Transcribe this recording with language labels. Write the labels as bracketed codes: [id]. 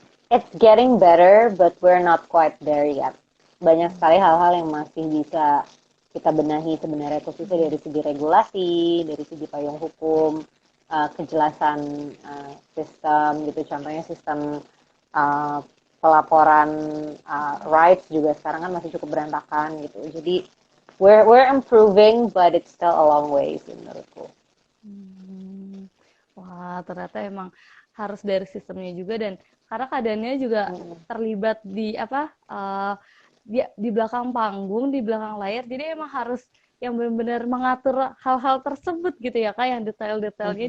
[en] It's getting better, but we're not quite there yet. [id] Banyak sekali hal-hal yang masih bisa kita benahi sebenarnya khususnya Hmm. dari segi regulasi, dari segi payung hukum, kejelasan sistem gitu. Contohnya sistem uh, pelaporan rights juga sekarang kan masih cukup berantakan gitu. Jadi [en] we're improving, but it's still a long way [id] sih menurutku. Hmm. Wah, ternyata emang harus dari sistemnya juga dan karena keadaannya juga Mm-mm. terlibat di apa di belakang panggung, di belakang layar. Jadi emang harus yang benar-benar mengatur hal-hal tersebut gitu ya Kak, yang detail-detailnya